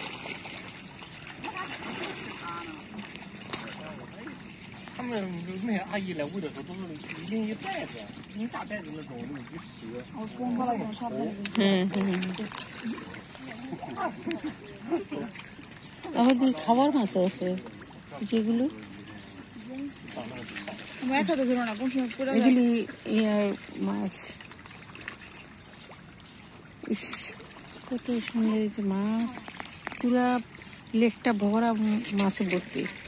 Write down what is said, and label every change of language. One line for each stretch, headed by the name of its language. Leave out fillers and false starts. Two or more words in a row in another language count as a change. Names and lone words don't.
Chinese: 他们那个阿姨来喂的时候，都是拎一袋子，一大袋子那种那种鱼食。
Bangla: আবার কি খাবার মাছ আছে যেগুলো এগুলি ইয়ার মাছ। কত সুন্দর মাছ, পুরা লেকটা ভরা মাছে ভর্তি।